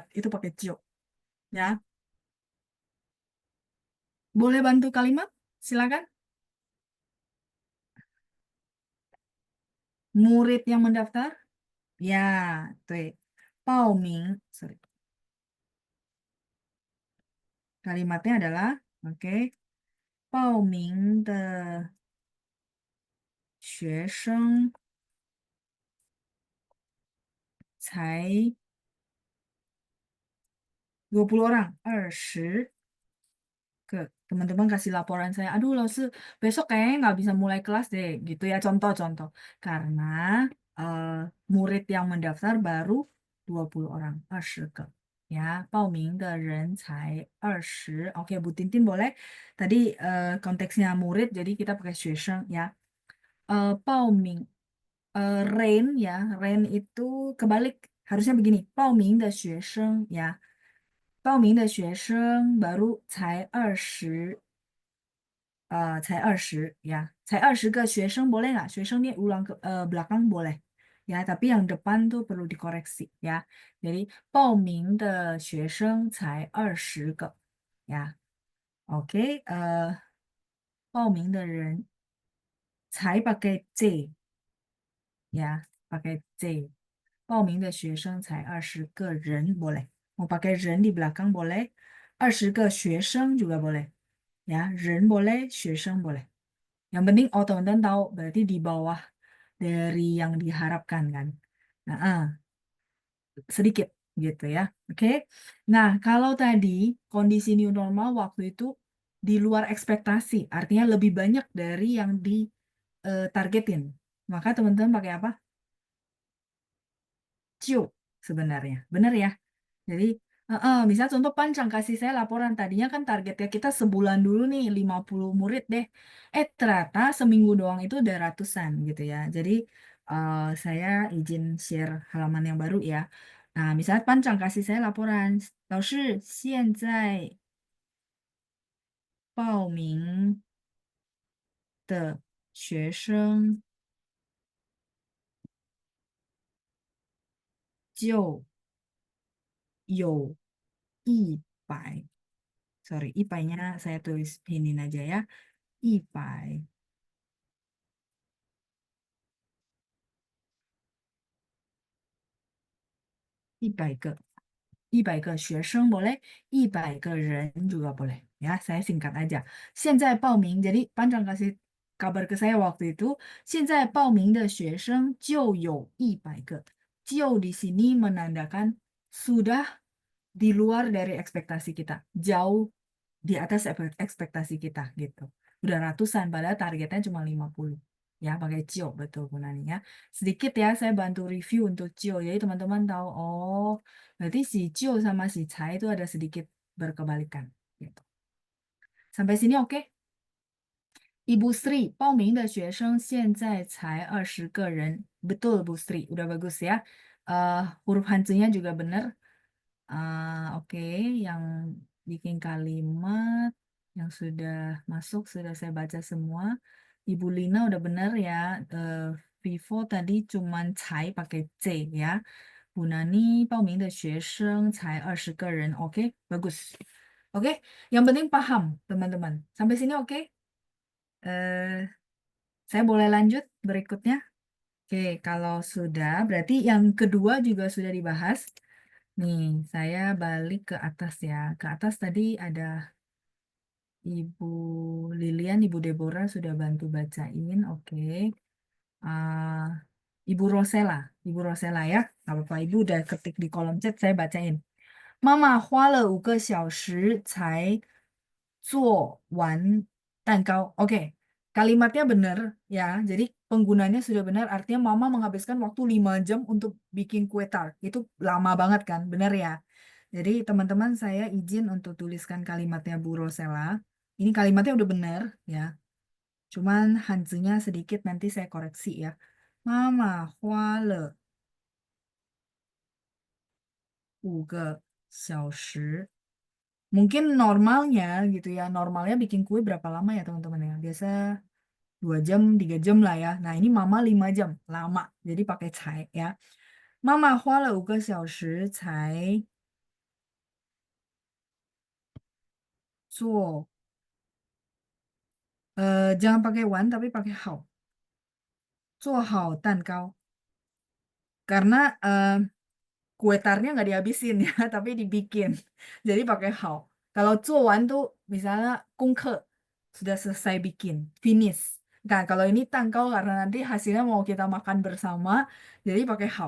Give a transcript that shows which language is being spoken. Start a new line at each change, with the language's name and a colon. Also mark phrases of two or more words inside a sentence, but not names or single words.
Indonesian: Itu pakai ciok, ya. Boleh bantu kalimat? Silakan. Murid yang mendaftar? Ya, tuh. Paoming, sorry. Kalimatnya adalah, oke,
Chinese: 报名的学生才20
Indonesian: orang, 20 ke teman-teman kasih laporan saya, aduh Lause, besok kayaknya nggak bisa mulai kelas deh, gitu ya, contoh-contoh. Karena eh, murid yang mendaftar baru 20 orang,
Chinese: 20 个. Ya, 报名的人才20.
Indonesian: Oke, Bu Tintin boleh. Tadi konteksnya murid, jadi kita pakai 学生 ya. 报名 rain ya, rain itu kebalik, harusnya begini,
Chinese: 报名的学生 ya. 报名的学生 baru 才20, 才20 ya. 才20 个学生
Indonesian: boleh nggak? 学生ini ulang ke belakang boleh. Ya, tapi yang depan tuh perlu dikoreksi ya.
Chinese: Jadi 报名的学生才20个 ya.
Indonesian: Oke,
Chinese: 报名的人 才
Indonesian: pakai C ya, pakai C.
Chinese: 报名的学生才20个人 boleh.
Indonesian: Mau pakai 人 di belakang boleh.
Chinese: 20 个学生
Indonesian: juga boleh. Ya, 人 boleh, 学生 boleh. Yang penting oh teman-teman tahu berarti di bawah dari yang diharapkan kan. Nah, sedikit gitu ya. Oke. Nah, kalau tadi kondisi new normal waktu itu di luar ekspektasi, artinya lebih banyak dari yang ditargetin. Maka teman-teman pakai apa? Ciu sebenarnya. Benar ya? Jadi, misal contoh Pancang kasih saya laporan tadinya kan targetnya kita sebulan dulu nih 50 murid deh. Ternyata seminggu doang itu udah ratusan gitu ya. Jadi saya izin share halaman yang baru ya. Nah, misalnya Pancang kasih saya laporan,
Chinese: 老师，现在报名的学生就有100.
Indonesian: Sorry, 100-nya saya tulis pinin aja ya.
Chinese: 100. 100 个. 100 个学生
Indonesian: boleh,
Chinese: 100 个人
Indonesian: juga boleh. Ya, saya singkat aja.
Chinese: 现在报名,
Indonesian: jadi Panjang kasih kabar ke saya waktu itu,
Chinese: 现在报名的学生就有100 个.
Indonesian: 就 di sini menandakan sudah di luar dari ekspektasi kita. Jauh di atas ekspektasi kita gitu. Udah ratusan, padahal targetnya cuma 50. Ya, pakai Cio, betul Punani ya. Sedikit ya, saya bantu review untuk Cio. Jadi teman-teman tahu, oh, berarti si Cio sama si Cai itu ada sedikit berkebalikan. Gitu. Sampai sini oke? Ibu Sri,
Chinese: 报名的学生现在才20个人.
Indonesian: Betul, Bu Sri. Udah bagus ya. Huruf hancunya juga benar. Oke, yang bikin kalimat yang sudah masuk sudah saya baca semua. Ibu Lina udah benar ya. Vivo tadi cuman cai pakai C ya.
Chinese: Bu Nani 报名的学生才20个人.
Indonesian: Oke, bagus. Oke, yang penting paham teman-teman. Sampai sini oke? Eh, saya boleh lanjut berikutnya? Oke, kalau sudah berarti yang kedua juga sudah dibahas. Nih, saya balik ke atas ya. Ke atas tadi ada Ibu Lilian, Ibu Deborah sudah bantu bacain. Oke. Ah, Ibu Rosella, Ibu Rosella ya. Nggak apa-apa, Ibu udah ketik di kolom chat, saya bacain.
Chinese: 妈妈花了5个小时才做完蛋糕.
Indonesian: Oke, kalimatnya benar ya. Jadi penggunanya sudah benar. Artinya mama menghabiskan waktu 5 jam untuk bikin kue tart. Itu lama banget kan, benar ya. Jadi teman-teman saya izin untuk tuliskan kalimatnya Bu Rosella. Ini kalimatnya udah benar ya. Cuman hanzinya sedikit nanti saya koreksi ya.
Chinese: Mama 花了5个小时.
Indonesian: Mungkin normalnya gitu ya. Normalnya bikin kue berapa lama ya teman-teman ya? Biasa 2 jam, 3 jam lah ya. Nah ini mama 5 jam. Lama. Jadi pakai cai ya. Mama
Chinese: 花了5个小时才做.
Indonesian: Jangan pakai wan tapi pakai hao.
Chinese: 做好蛋糕.
Indonesian: Karena kue tarnya nggak dihabisin ya, tapi dibikin. Jadi pakai hao. Kalau 做完 tuh misalnya 功课 sudah selesai bikin, finish. Nah, kalau ini tangkau karena nanti hasilnya mau kita makan bersama, jadi pakai hao.